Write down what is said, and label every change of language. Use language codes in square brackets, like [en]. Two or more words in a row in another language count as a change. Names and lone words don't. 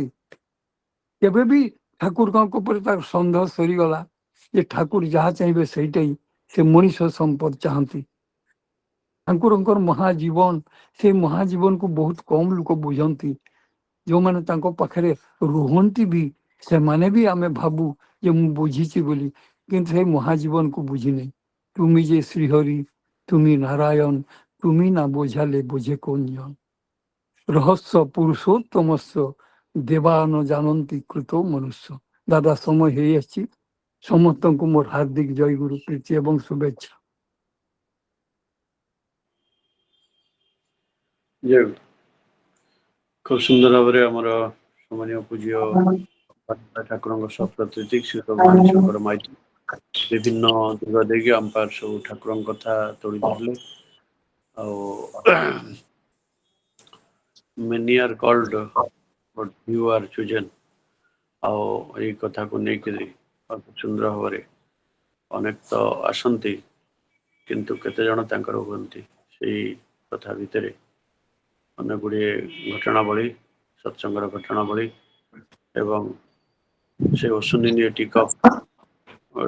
[or] କେବେ ବି ଠାକୁରଙ୍କ ଉପରେ ତାର ସନ୍ଦେହ ସରିଗଲା ଯେ ଠାକୁର ଯାହା ଚାହିଁବେ ସେଇଟା ହିଁ, ସେ ମଣିଷ ସମ୍ପଦ ଚାହାନ୍ତି। ଠାକୁରଙ୍କର ମହାଜୀବନ, ସେ ମହାଜୀବନକୁ ବହୁତ କମ ଲୋକ ବୁଝନ୍ତି। ଯୋଉମାନେ ତାଙ୍କ ପାଖରେ ରୁହନ୍ତି ବି, ସେମାନେ ବି ଆମେ ଭାବୁ ଯେ ମୁଁ ବୁଝିଛି ବୋଲି, [bn] কিন্তু সেই মহাজীবন কু বুঝি নাই। তুমি যে শ্রীহরি, তুমি নারায়ণ, তুমি না বোঝালে বোঝে কোন জন। [sa] রহস্য পুরুষোত্তমস্য দেবান জানন্তি কৃত মনুষ্য। [bn] দাদা, সময় হয়ে আসছি। [or] ସମସ୍ତଙ୍କୁ ମୋର ହାର୍ଦ୍ଦିକ ଜୟଗୁରୁ ପ୍ରୀତି ଏବଂ শুভেচ্ছা। ଜୟ ଗୁରୁ। খুব ସୁନ୍ଦର ଭାବରେ ଆମର ସମ୍ମାନୀୟ ପୂଜ୍ୟ ଠାକୁରଙ୍କ ସହ ପ୍ରତିନିଧି ଶ୍ରୀ ମାଣି ଶଙ୍କର ମାଇତି ବିଭିନ୍ନ ଦିଗ ଦେଇକି ଆମ ପାଖରେ ସବୁ ଠାକୁରଙ୍କ କଥା ତୋଳି ଧରିଲେ। ଆଉ [en] many are called but few are chosen। [or] ଆଉ ଏଇ କଥାକୁ ନେଇକିରି ସୁନ୍ଦର ଭାବରେ ଅନେକ ତ ଆସନ୍ତି କିନ୍ତୁ କେତେ ଜଣ ତାଙ୍କର ହୁଅନ୍ତି। ସେଇ କଥା ଭିତରେ ଅନେକ ଗୁଡ଼ିଏ ଘଟଣାବଳୀ, ସତ୍ସଙ୍ଗର ଘଟଣାବଳୀ ଏବଂ ସେ ଅସୁନିନି ଟିକପ ର